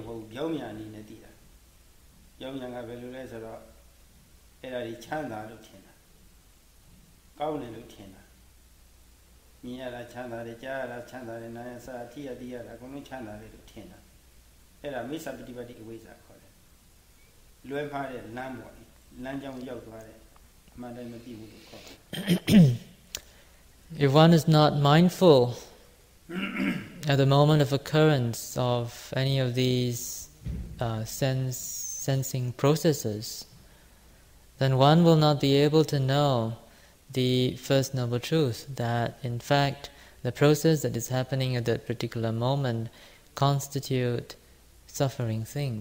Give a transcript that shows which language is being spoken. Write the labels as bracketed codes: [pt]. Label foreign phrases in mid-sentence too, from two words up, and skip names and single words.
[my] ဟုတ်ပြောင်းမြန်အနေနဲ့သိတာပြောင်းမြန်ကဘယ်လိုလဲဆိုတော့အဲ့ဒါကြီးချမ်းသာလို့ထင်တာကောင်းတယ်လို့ထင်တာမြင်ရတာချမ်းသာတယ်ကြားရတာချမ်းသာတယ်နားရစားအထိရသိရတာအကုန်လုံးချမ်းသာတယ်လို့ထင်တာအဲ့ဒါမိစ္ဆာပฏิပတ်တိအဝိဇ္ဇာခေါ်တယ်လွဲမှားတဲ့လမ်းပေါ့လမ်းကြောင်းရောက်သွားတယ်အမှန်တိုင်းမသိဘူးလို့ခေါ်တယ် [en] If one is not mindful at the moment of occurrence of any of these sensing processes, then one will not be able to know the First Noble Truth, that in fact the process that is happening at that particular moment constitute suffering things.